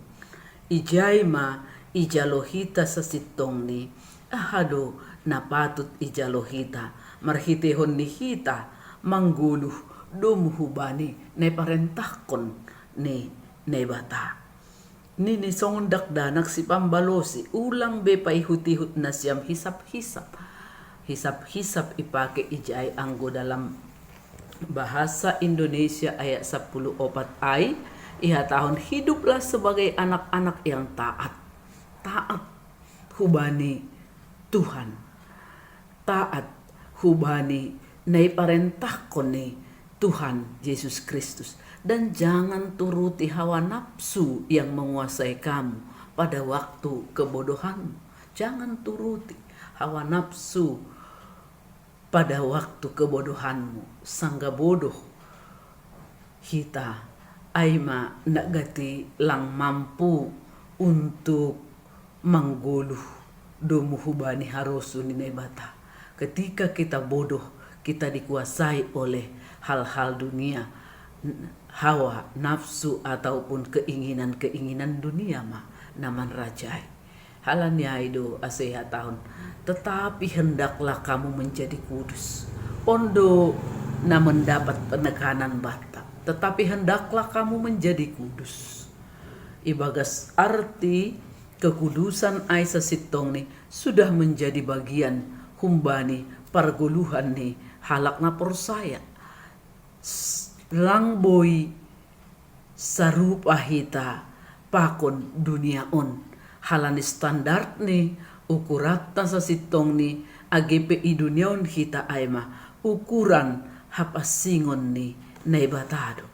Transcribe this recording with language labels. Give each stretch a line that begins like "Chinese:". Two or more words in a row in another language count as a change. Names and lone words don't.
Batak Simalungun: Ijay ma ijalohita sa sitong ni ahado na patut ijalohita marhitehon ni hita mangguluh dumuhubani na parentahkon ni bata. Nini sondak danak si pambalosi ulang be paihut-ihut na siyam hisap-hisap. Hisap-hisap ipake ijay anggo
Indonesian: dalam bahasa Indonesia ayat 14
Batak Simalungun: ay iha tahun
Indonesian: hiduplah sebagai anak-anak yang taat.
Batak Simalungun: Taat hubani Tuhan. Taat hubani naiparentahkon ni Tuhan Yesus Kristus.
Indonesian: Dan jangan turuti hawa nafsu yang menguasai kamu pada waktu kebodohanmu. Jangan turuti hawa nafsu pada waktu kebodohanmu.
Batak Simalungun: Sangga bodoh hita aima nagati lang mampu untuk mangguluh domuhubani harosu ni bata.
Indonesian: Ketika kita bodoh, kita dikuasai oleh hal-hal dunia, hawa, nafsu ataupun keinginan-keinginan dunia
Batak Simalungun: mah naman rajai. Halanya itu aseha tahun.
Indonesian: Tetapi hendaklah kamu menjadi kudus.
Batak Simalungun: Ondo na mendapat penekanan bata.
Indonesian: Tetapi hendaklah kamu menjadi kudus.
Batak Simalungun: Ibagas arti kekudusan Aisa sitong ni
Indonesian: sudah menjadi bagian
Batak Simalungun: humbani parguluhan ni halakna persaya. Langboy sarupa hita pakon dunia on. Halani standar ni ukurata sa sitong ni AGPI dunia on hita aima ukuran hapasingon ni naibatado.